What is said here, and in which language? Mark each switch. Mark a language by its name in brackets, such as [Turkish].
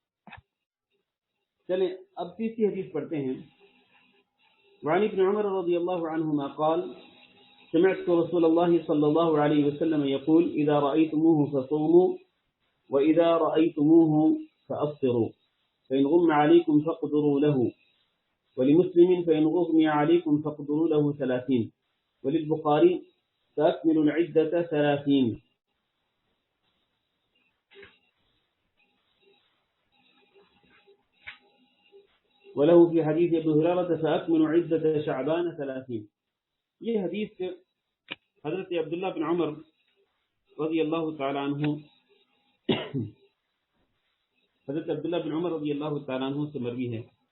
[Urdu] چلیں اب تیسری حدیث پڑھتے ہیں. [Arabic] وعن ابن عمر رضی اللہ عنہما قال سمعت رسول الله صلى الله عليه وسلم يقول إذا رأيتموه فصوموا وإذا رأيتموه فأفطروا فإن غم عليكم فاقدروا له ولمسلم فإن غمي عليكم فاقدروا له 30 وللبخاري فأكملوا العدة 30. وله في حديث أبي هريرة فأكملوا عدة شعبان 30. [Urdu] یہ حدیث حضرت عبداللہ بن عمر رضی اللہ تعالیٰ عنہ حضرت عبداللہ بن عمر رضی اللہ تعالیٰ عنہ سے مروی ہے.